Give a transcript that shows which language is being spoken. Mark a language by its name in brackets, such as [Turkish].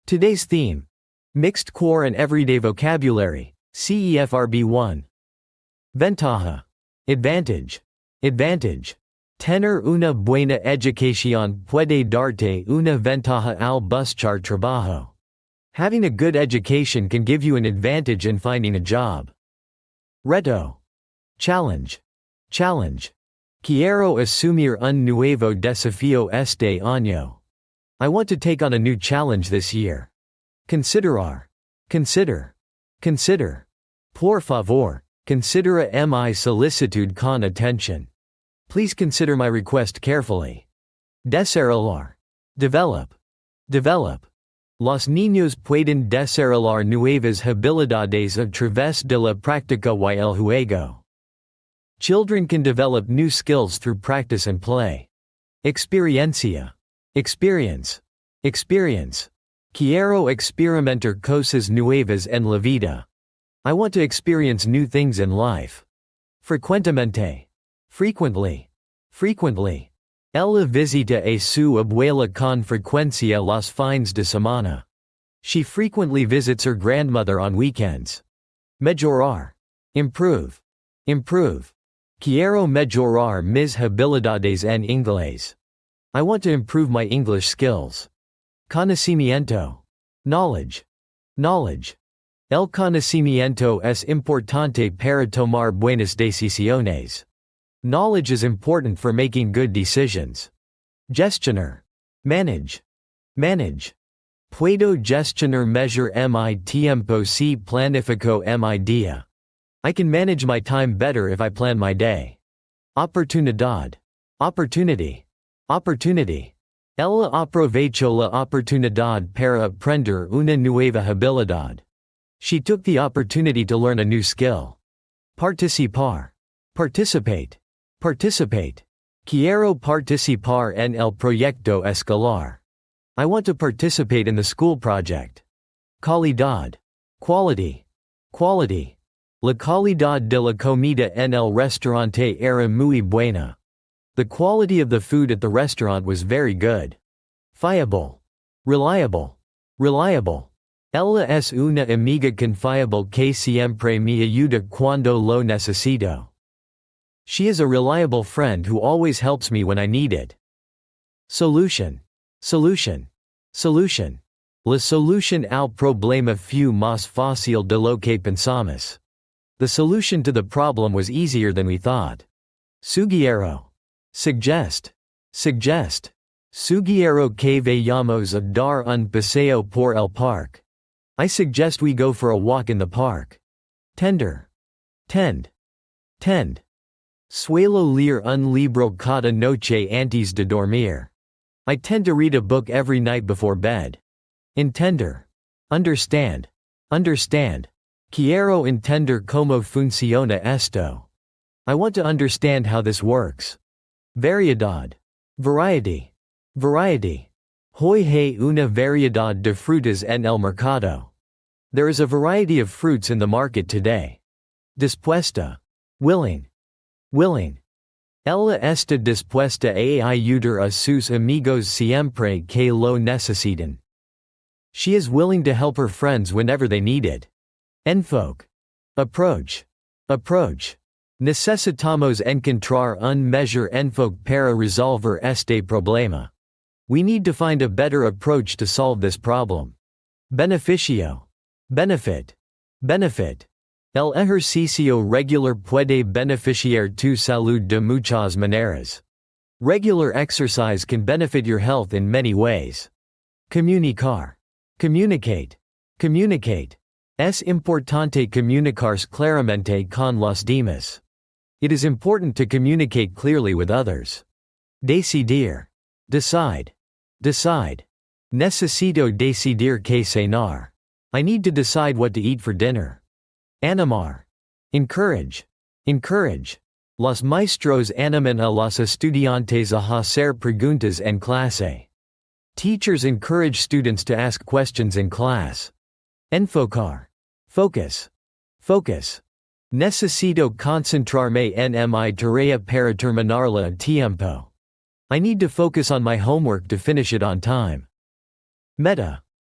[English] Today's theme: mixed core and everyday vocabulary, CEFR B1. Ventaja. Advantage. Advantage. [Spanish] Tener una buena educación puede darte una ventaja al buscar trabajo. [English] Having a good education can give you an advantage in finding a job. Reto. Challenge. Challenge. [Spanish] Quiero asumir un nuevo desafío este año. [English] I want to take on a new challenge this year. Considerar. Consider. Consider. [Spanish] Por favor, considera mi solicitud con atención. [English] Please consider my request carefully. Desarrollar. Develop. Develop. [Spanish] Los niños pueden desarrollar nuevas habilidades a través de la práctica y el juego. [English] Children can develop new skills through practice and play. Experiencia. Experience. Experience. [Spanish] Quiero experimentar cosas nuevas en la vida. [English] I want to experience new things in life. Frecuentemente. Frequently. Frequently. [Spanish] Ella visita a su abuela con frecuencia los fines de semana. [English] She frequently visits her grandmother on weekends. Mejorar. Improve. Improve. [Spanish] Quiero mejorar mis habilidades en inglés. [English] I want to improve my English skills. Conocimiento. Knowledge. Knowledge. [Spanish] El conocimiento es importante para tomar buenas decisiones. [English] Knowledge is important for making good decisions. Gestionar. Manage. Manage. [Spanish] Puedo gestionar mejor mi tiempo si planifico mi día. [English] I can manage my time better if I plan my day. Oportunidad. Opportunity. Opportunity. [Spanish] Ella aprovechó la oportunidad para aprender una nueva habilidad. [English] She took the opportunity to learn a new skill. Participar. Participate. Participate. [Spanish] Quiero participar en el proyecto escolar. [English] I want to participate in the school project. Calidad. Quality. Quality. [Spanish] La calidad de la comida en el restaurante era muy buena. [English] The quality of the food at the restaurant was very good. Fiable. Reliable. Reliable. [Spanish] Ella es una amiga confiable que siempre me ayuda cuando lo necesito. [English] She is a reliable friend who always helps me when I need it. Solution. Solution. Solution. [Spanish] La solución al problema fue más fácil de lo que pensamos. [English] The solution to the problem was easier than we thought. Sugiero. Suggest. Suggest. [Spanish] Sugiero que vayamos a dar un paseo por el parque. [English] I suggest we go for a walk in the park. Tender. Tend. Tend. [Spanish] Suelo leer un libro cada noche antes de dormir. [English] I tend to read a book every night before bed. Entender. Understand. Understand. [Spanish] Quiero entender cómo funciona esto. [English] I want to understand how this works. Variedad. Variety. Variety. [Spanish] Hoy hay una variedad de frutas en el mercado. [English] There is a variety of fruits in the market today. Dispuesta. Willing. Willing. [Spanish] Ella está dispuesta a ayudar a sus amigos siempre que lo necesitan. [English] She is willing to help her friends whenever they need it. Enfoque. Approach. Approach. [Spanish] Necesitamos encontrar un mejor enfoque para resolver este problema. [English] We need to find a better approach to solve this problem. Beneficio. Benefit. Benefit. [Spanish] El ejercicio regular puede beneficiar tu salud de muchas maneras. [English] Regular exercise can benefit your health in many ways. Comunicar. Communicate. Communicate. [Spanish] Es importante comunicarse claramente con los demás. [English] It is important to communicate clearly with others. Decidir. Decide. Decide. [Spanish] Necesito decidir qué cenar. [English] I need to decide what to eat for dinner. Animar. Encourage. Encourage. [Spanish] Los maestros animan a los estudiantes a hacer preguntas en clase. [English] Teachers encourage students to ask questions in class. Enfocar. Focus. Focus. [Spanish] Necesito concentrarme en mi tarea para terminarla a tiempo. [English] I need to focus on my homework to finish it on time. Meta.